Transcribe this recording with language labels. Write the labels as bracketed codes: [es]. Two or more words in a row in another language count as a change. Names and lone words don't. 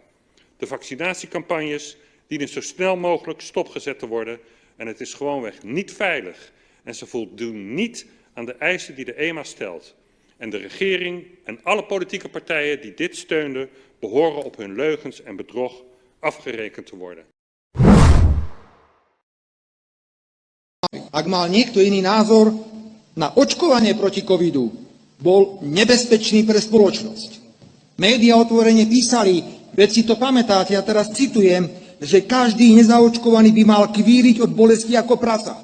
[nl] De vaccinatiecampagnes dienen zo snel mogelijk stopgezet te worden en het is gewoonweg niet veilig en ze voldoen niet aan de eisen die de EMA stelt. En de regering en alle politieke partijen die dit steunden behoren op hun leugens en bedrog afgerekend te worden. [sk] Ak mal niekto iný názor na očkovanie proti covidu, bol nebezpečný pre spoločnosť. Média otvorene písali, veď si to pamätáte, ja teraz citujem, že každý nezaočkovaný by mal kvíriť od bolesti ako prasa.